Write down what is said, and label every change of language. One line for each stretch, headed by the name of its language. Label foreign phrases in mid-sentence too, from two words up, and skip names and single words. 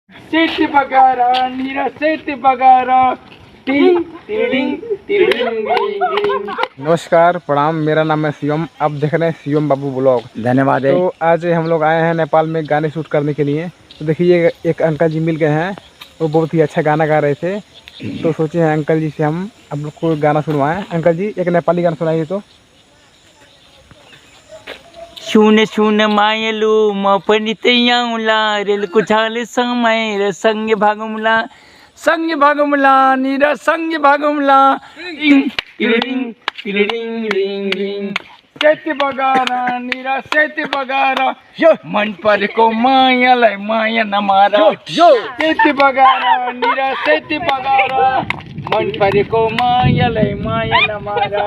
Nepali: सेती बगारा नीरा सेती बगारा टिंग टिडिंग टिडिंग।
Hindi: नमस्कार, प्रणाम। मेरा नाम है शिवम। आप देख रहे हैं शिवम बाबू ब्लॉग। धन्यवाद। तो आज हम लोग आए हैं नेपाल में गाने शूट करने के लिए। तो देखिए एक अंकल जी मिल गए हैं, वो बहुत ही अच्छा गाना गा रहे थे। तो सोचे हैं अंकल जी से हम आप लोग को गाना सुनवाएं। अंकल जी एक नेपाली गाना सुनाइए तो।
Nepali: सुन सुन मायलू म पनि तयाउला रेल कुछाले समय र संगे भागमुला नीरा संग भागमुला टिंग टिडिंग टिडिंग डिंग डिंग। सेती बगारा नीरा सेती बगारा मन परेको मायालाई माया नमारा। सेती बगारा नीरा सेती बगारा मन परेको मायालाई माया नमारा।